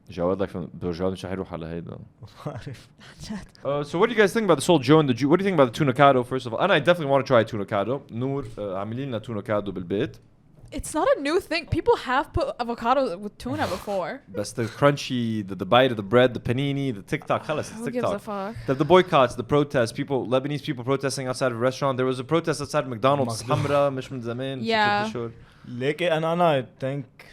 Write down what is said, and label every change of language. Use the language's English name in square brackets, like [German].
[Arabic] جواد [English] like [Arabic] جواد مش حيروح على هيدا. [English] So what do you guys think about this whole Joe and the Juice? What do you think about the Tunacado first of all? And I definitely want to try Tunacado. [Arabic] Nour عاملين لنا Tunacado بالبيت. [English] It's not a new thing. People have put avocado with tuna before. That's the crunchy, the bite of the bread, the panini, the TikTok. Who gives a fuck? The boycotts, the protests, Lebanese people protesting outside of a restaurant. There was a protest outside of McDonald's. [Arabic] حمرا مش من زمان. [English] Yeah. [Arabic] ليك أنا [English] I think.